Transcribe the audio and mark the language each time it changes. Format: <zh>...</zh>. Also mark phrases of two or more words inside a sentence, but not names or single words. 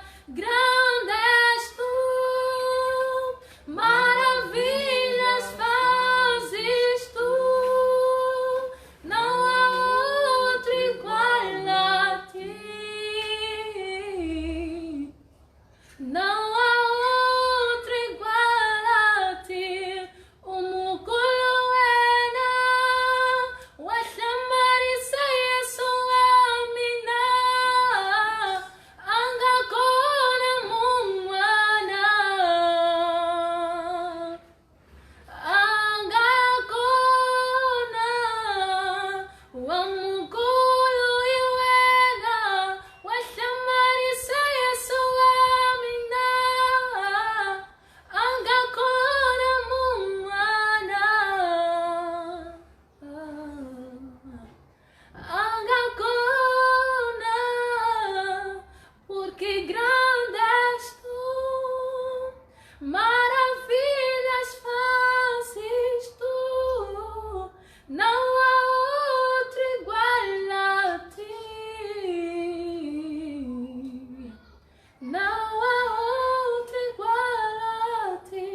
<pt>Grande és tu, maravilhas fazes tu, não há outro igual a ti, não há outro igual a ti.</pt> <vmw>O muculuena, o achamariça yesu amina, angakona mungwana, angakona wa mukulu iwena, wa achamariça yesu amina, angakona mungwana, angakona,</vmw> <pt>porque grande és tu, maravilhas fazes tu, não há outro igual a ti, não há outro igual a ti.</pt>